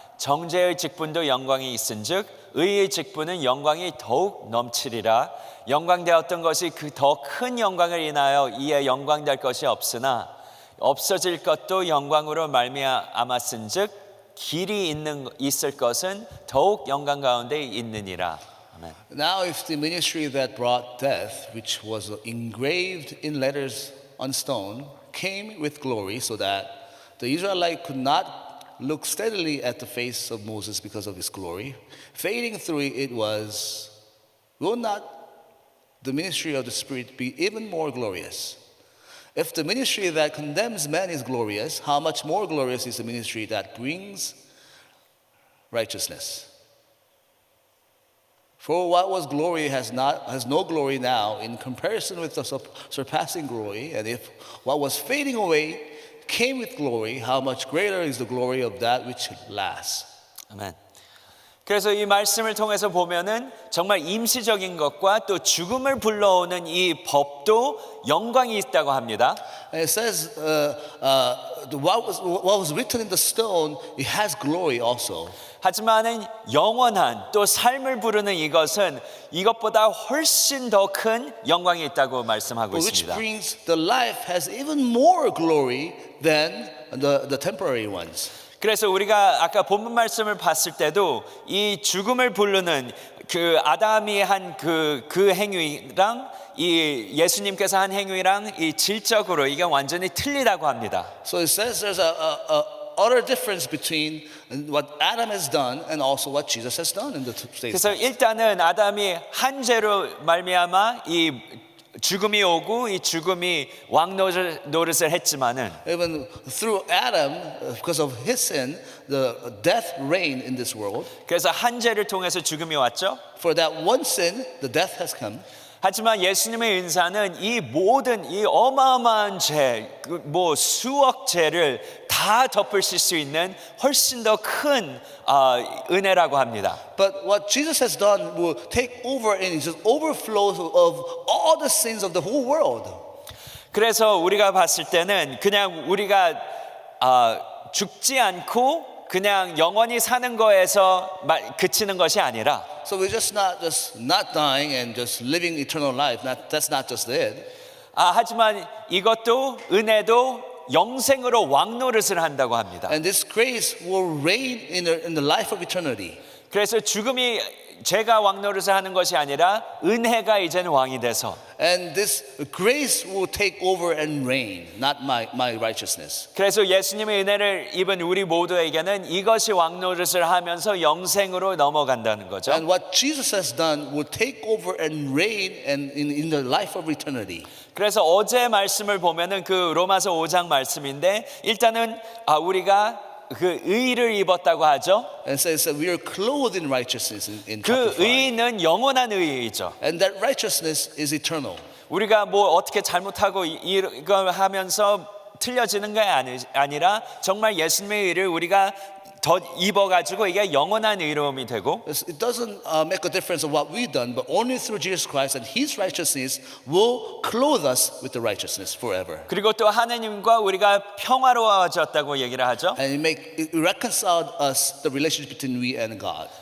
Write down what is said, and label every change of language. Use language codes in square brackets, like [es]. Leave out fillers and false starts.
[ko] 정죄의 직분도 영광이 있은즉 의의 직분은 영광이 더욱 넘치리라. 영광되었던 것이 그 더 큰 영광을 인하여 이에 영광될 것이 없으나 없어질 것도 영광으로 말미암았은즉 길이 있을 것은 더욱 영광 가운데 있느니라. 아멘. [en] Now if the ministry that brought death, which was engraved in letters on stone, came with glory so that the Israelite could not look steadily at the face of Moses because of his glory, fading through it was, will not the ministry of the Spirit be even more glorious? If the ministry that condemns men is glorious, how much more glorious is the ministry that brings righteousness? For what was glory has no glory now in comparison with the surpassing glory, and if what was fading away came with glory, how much greater is the glory of that which lasts? [ko] 아멘. 그래서 이 말씀을 통해서 보면은 정말 임시적인 것과 또 죽음을 불러오는 이 법도 영광이 있다고 합니다. [en] And it says what was written in the stone, it has glory also. [ko] 하지만은 영원한 또 삶을 부르는 이것은 이것보다 훨씬 더 큰 영광이 있다고 말씀하고 [en] Which [ko] 있습니다. [en] brings the life has even more glory than the temporary ones. [ko] 그래서 우리가 아까 본문 말씀을 봤을 때도 이 죽음을 부르는 그 아담이 한 그 행위랑 이 예수님께서 한 행위랑 이 질적으로 이게 완전히 틀리다고 합니다. [en] So it says there's a utter difference between what Adam has done and also what Jesus has done in the state. [ko] 그래서 일단은 아담이 한 죄로 말미암아 이 죽음이 오고 이 죽음이 왕 노릇을 했지만은 [en] Even through Adam, because of his sin, the death reigned in this world. [ko] 그래서 한 죄를 통해서 죽음이 왔죠. [en] For that one sin, the death has come. [ko] 하지만 예수님의 은사는 이 모든 이 어마어마한 죄, 뭐 수억 죄를 다 덮으실 수 있는 훨씬 더 큰 은혜라고 합니다. [en] But what Jesus has done will take over and just overflow of all the sins of the whole world. [ko] 그래서 우리가 봤을 때는 그냥 우리가 죽지 않고 그냥 영원히 사는 거에서 그치는 것이 아니라 [en] So we're just not dying and just living eternal life. That's not just it. [ko] 하지만 이것도 은혜도 영생으로 왕노릇을 한다고 합니다. [en] And this grace will reign in the life of eternity. [ko] 그래서 죽음이 죄가 왕노릇을 하는 것이 아니라 은혜가 이제는 왕이 돼서 [en] And this grace will take over and reign, not my righteousness. [ko] 그래서 예수님의 은혜를 입은 우리 모두에게는 이것이 왕노릇을 하면서 영생으로 넘어간다는 거죠. [en] And what Jesus has done will take over and reign and in the life of eternity. [ko] 그래서 어제 말씀을 보면은 그 로마서 5장 말씀인데 일단은 우리가 그 의를 입었다고 하죠. [en] And says that we are clothed in righteousness in 그 chapter 5. [ko] 의는 영원한 의이죠. [en] And that righteousness is eternal. [ko] 우리가 뭐 어떻게 잘못하고 이걸 하면서 틀려지는 게 아니라 정말 예수님의 의를 우리가 더 입어가지고 이게 영원한 의로움이 되고 [en] It doesn't make a difference of what we've done, but only through Jesus Christ and His righteousness will clothe us with the righteousness forever. [ko] 그리고 또 하나님과 우리가 평화로워졌다고 얘기를 하죠. [en] And it reconciled us the relationship between we and God.